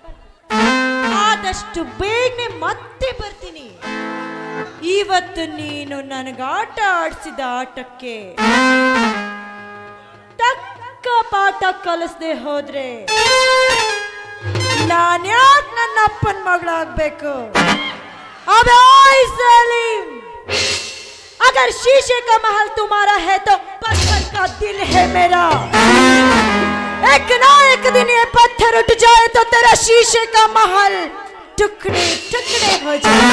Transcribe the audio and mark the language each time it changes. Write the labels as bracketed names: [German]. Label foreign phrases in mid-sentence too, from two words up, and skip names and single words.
[Kannada] ಆದಷ್ಟು ಬೇಗನೆ ಮತ್ತೆ ಬರ್ತೀನಿ. ಇವತ್ತು ನೀನು ನನಗೆ ಆಟ ಆಡಿಸಿದ ಆಟಕ್ಕೆ ತಕ್ಕ ಪಾಠ ಕಲಿಸದೆ ಹೋದ್ರೆ ನಾನ್ಯಾಕೆ ನನ್ನ ಅಪ್ಪನ ಮಗಳಾಗಬೇಕು? [Hindi] अगर शीशे का महल तुम्हारा है तो पत्थर का दिल है मेरा. एक ना एक दिन ये पत्थर उठ जाए तो तेरा शीशे का महल टुकड़े टुकड़े हो जाए.